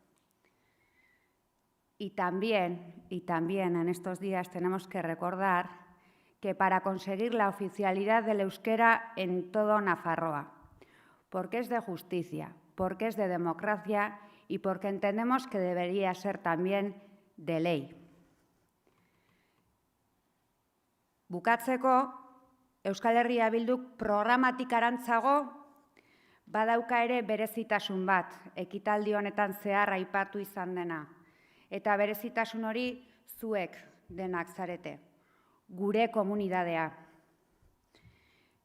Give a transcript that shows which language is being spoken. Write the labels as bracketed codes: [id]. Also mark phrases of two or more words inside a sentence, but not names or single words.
[es] Y también en estos días tenemos que recordar que para conseguir la oficialidad del euskera en todo Nafarroa, porque es de justicia, porque es de democracia y porque entendemos que debería ser también de ley. [eu] Bukatzeko, Euskal Herria Bilduk programatik arantzago badauka ere berezitasun bat, ekitaldi honetan zehar aipatu izan dena. Eta berezitasun hori zuek denak zarete, gure komunitatea.